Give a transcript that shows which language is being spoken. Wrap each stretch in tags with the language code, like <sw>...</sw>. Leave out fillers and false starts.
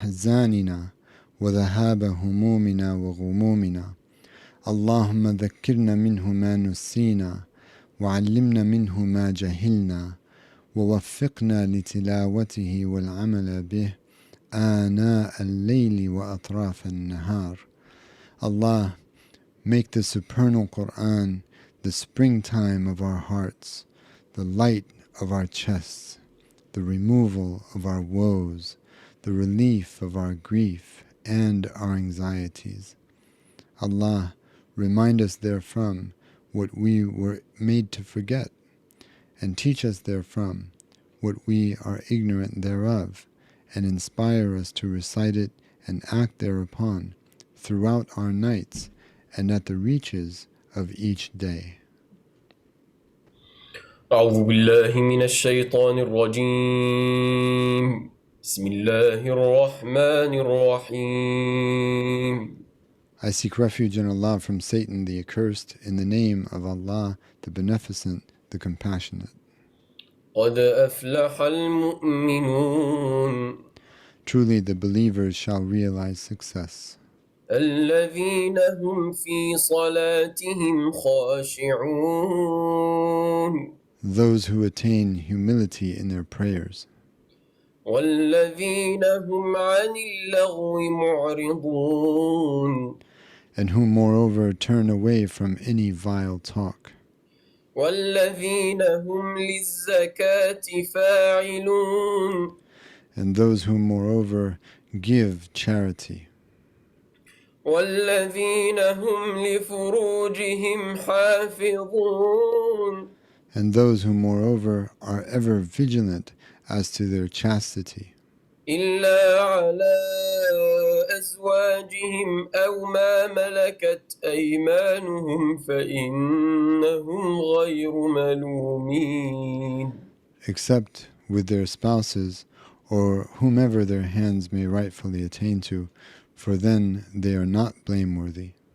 <ar>أحزاننا وذهاب همومنا وغمومنا. اللهم ذكرنا منه ما نسينا وعلمنا منه ما جهلنا ووفقنا لتلاوته والعمل به آناء الليل وأطراف النهار.</ar> <en>Allah, make the supernal Quran the springtime of our hearts, the light of our chests, the removal of our woes, the relief of our grief and our anxieties. Allah, remind us therefrom what we were made to forget, and teach us therefrom what we are ignorant thereof, and inspire us to recite it and act thereupon throughout our nights and at the reaches of each day.</en> <ar>أعوذ بالله من الشيطان الرجيم. بسم الله الرحمن الرحيم.</ar> <en>I seek refuge in Allah from Satan the accursed, in the name of Allah the Beneficent, the Compassionate.</en> <ar>قد أفلح المؤمنون.</ar> <en>Truly the believers shall realize success.</en> <ar>الذين هم في صلاتهم خاشعون.</ar> <en>Those who attain humility in their prayers.</en> <ar>والذين هم عن اللغو معرضون.</ar> <en>And who moreover turn away from any vile talk.</en> <ar>والذين هم للزكاة فاعلون.</ar> <en>And those who moreover give charity.</en> <ar>والذين هم لفروجهم حافظون.</ar> <en>And those who moreover are ever vigilant as to their chastity.</en> <ar>إلا على أزواجهم أو ما ملكت أيمانهم فإنهم غير ملومين.</ar> <en>Except with their spouses or whomever their hands may rightfully attain to, for then they are not blameworthy.</en>